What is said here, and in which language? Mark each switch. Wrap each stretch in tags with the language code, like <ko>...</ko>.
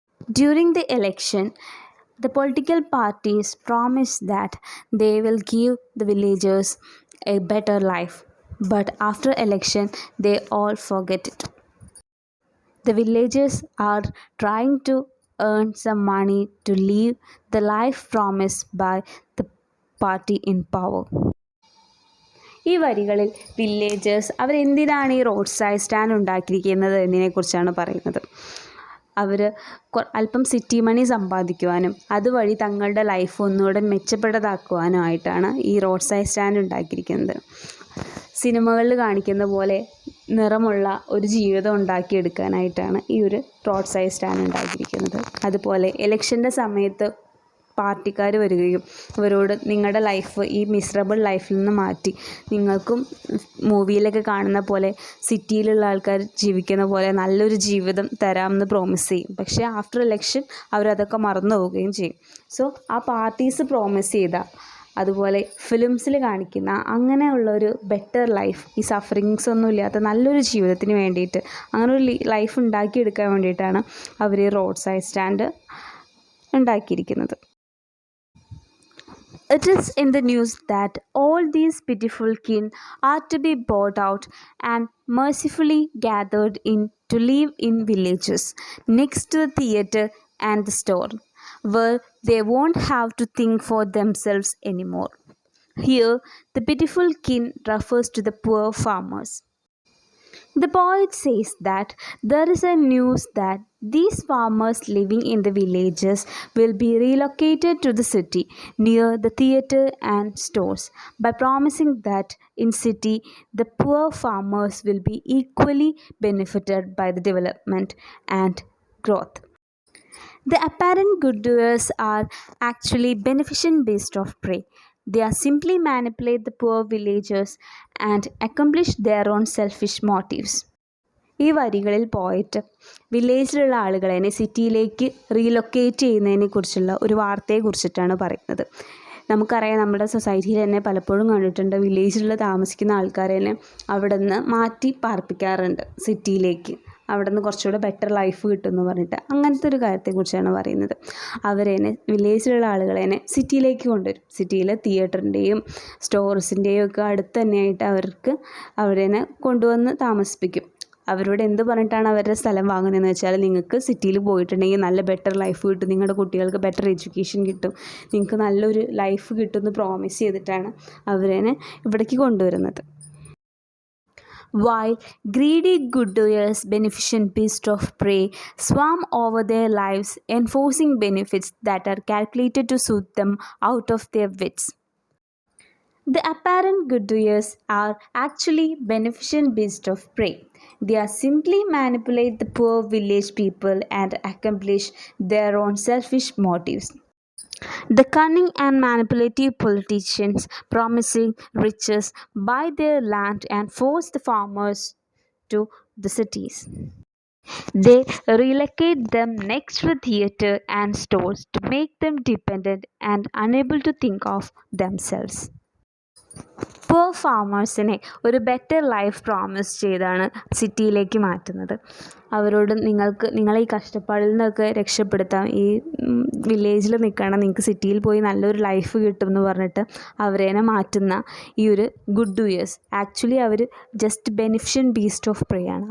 <en>During the election, the political parties promise that they will give the villagers a better life, but after election they all forget it. The villagers are trying to earn some money to live the life promised by the party in power.</en> <ml>ഈ വരികളിൽ villagers അവരെന്തിനാണ് ഈ road side stand ഉണ്ടാക്കിയിരിക്കുന്നത് എന്നതിനെക്കുറിച്ചാണ് പറയുന്നത്. അവർ അല്പം city മണി സമ്പാദിക്കുവാനും അതുവഴി തങ്ങളുടെ life ഒന്നുകൂടെ മെച്ചപ്പെട്ടതാക്കുവാനുമായിട്ടാണ് ഈ റോഡ് സൈഡ് സ്റ്റാൻഡ് ഉണ്ടാക്കിയിരിക്കുന്നത്. സിനിമകളിൽ കാണിക്കുന്ന പോലെ നിറമുള്ള ഒരു ജീവിതം ഉണ്ടാക്കിയെടുക്കാനായിട്ടാണ് ഈ ഒരു റോഡ് സൈഡ് സ്റ്റാൻഡ് ഉണ്ടാക്കിയിരിക്കുന്നത്. അതുപോലെ ഇലക്ഷൻ്റെ സമയത്ത് പാർട്ടിക്കാർ വരികയും അവരോട് നിങ്ങളുടെ ലൈഫ് ഈ മിസറബിൾ ലൈഫിൽ നിന്ന് മാറ്റി നിങ്ങൾക്കും മൂവിയിലൊക്കെ കാണുന്ന പോലെ സിറ്റിയിലുള്ള ആൾക്കാർ ജീവിക്കുന്ന പോലെ നല്ലൊരു ജീവിതം തരാമെന്ന് പ്രോമിസ് ചെയ്യും. പക്ഷേ ആഫ്റ്റർ ഇലക്ഷൻ അവരതൊക്കെ മറന്നു പോവുകയും ചെയ്യും. സോ ആ പാർട്ടീസ് പ്രോമിസ് ചെയ്ത അതുപോലെ ഫിലിംസിൽ കാണിക്കുന്ന അങ്ങനെയുള്ളൊരു ബെറ്റർ ലൈഫ്, ഈ സഫറിങ്സ് ഒന്നും ഇല്ലാത്ത നല്ലൊരു ജീവിതത്തിന് വേണ്ടിയിട്ട് അങ്ങനെ ഒരു ലൈഫ് ഉണ്ടാക്കിയെടുക്കാൻ വേണ്ടിയിട്ടാണ് അവർ ഈ റോഡ് സൈഡ് സ്റ്റാൻഡ് ഉണ്ടാക്കിയിരിക്കുന്നത്.</ml> <en>It is in the news that all these pitiful kin are to be bought out and mercifully gathered in to live in villages next to the theatre and the store, where they won't have to think for themselves anymore. Here, the pitiful kin refers to the poor farmers. The poet says that there is a news that these farmers living in the villages will be relocated to the city near the theatre and stores, by promising that in city the poor farmers will be equally benefited by the development and growth. The apparent good-doers are actually beneficent beasts of prey. They are simply manipulate the poor villagers and accomplish their own selfish motives.</en> <ml>ഈ വരികളിൽ പോയിട്ട് വില്ലേജിലുള്ള ആളുകളെ സിറ്റിയിലേക്ക് relocate ചെയ്യുന്നതിനെ കുറിച്ചുള്ള ഒരു വാർത്തയെക്കുറിച്ചിട്ടാണ് പറയുന്നത്. നമുക്കറിയാം, നമ്മുടെ സൊസൈറ്റിയിൽ തന്നെ പലപ്പോഴും കണ്ടിട്ടുണ്ട് വില്ലേജിൽ താമസിക്കുന്ന ആൾക്കാരെ അവിടെ നിന്ന് മാറ്റി പാർപ്പിക്കാറുണ്ട് സിറ്റിയിലേക്ക്. അവിടെ നിന്ന് കുറച്ചുകൂടെ ബെറ്റർ ലൈഫ് കിട്ടുമെന്ന് പറഞ്ഞിട്ട് അങ്ങനത്തെ ഒരു കാര്യത്തെക്കുറിച്ചാണ് പറയുന്നത്. അവരേനെ വില്ലേജിലുള്ള ആളുകളെ സിറ്റിയിലേക്ക് കൊണ്ടുവരും. സിറ്റിയിൽ തിയേറ്ററിൻ്റെയും സ്റ്റോർസിൻ്റെയും ഒക്കെ അടുത്ത് തന്നെയായിട്ട് അവരേനെ കൊണ്ടുവന്ന് താമസിപ്പിക്കും. അവരോട് എന്ത് പറഞ്ഞിട്ടാണ് അവരുടെ സ്ഥലം വാങ്ങുന്നതെന്ന് വെച്ചാൽ, നിങ്ങൾക്ക് സിറ്റിയിൽ പോയിട്ടുണ്ടെങ്കിൽ നല്ല ബെറ്റർ ലൈഫ് കിട്ടും, നിങ്ങളുടെ കുട്ടികൾക്ക് ബെറ്റർ എഡ്യൂക്കേഷൻ കിട്ടും, നിങ്ങൾക്ക് നല്ലൊരു ലൈഫ് കിട്ടുമെന്ന് പ്രോമിസ് ചെയ്തിട്ടാണ് അവരേനെ ഇവിടേക്ക് കൊണ്ടുവരുന്നത്.</ml> <en>While greedy good-doers, beneficent beasts of prey, swarm over their lives, enforcing benefits that are calculated to soothe them out of their wits. The apparent good-doers are actually beneficent beasts of prey. They are simply manipulate the poor village people and accomplish their own selfish motives. The cunning and manipulative politicians promising riches buy their land and force the farmers to the cities. They relocate them next to the theatre and stores to make them dependent and unable to think of themselves.</en> <ml>പൂർ ഫാമേഴ്സിനെ ഒരു better life promise ചെയ്താണ് സിറ്റിയിലേക്ക് മാറ്റുന്നത്. അവരോട് നിങ്ങളെ ഈ കഷ്ടപ്പാടിൽ നിന്നൊക്കെ രക്ഷപ്പെടുത്താം, ഈ വില്ലേജിൽ നിൽക്കണം, നിങ്ങൾക്ക് സിറ്റിയിൽ പോയി നല്ലൊരു ലൈഫ് കിട്ടും എന്ന് പറഞ്ഞിട്ട് അവരേനെ മാറ്റുന്ന ഈ ഒരു good ഡൂയേഴ്സ് actually our just ബെനിഫിഷ്യൻറ്റ് beast of പ്രേ ആണ്.</ml>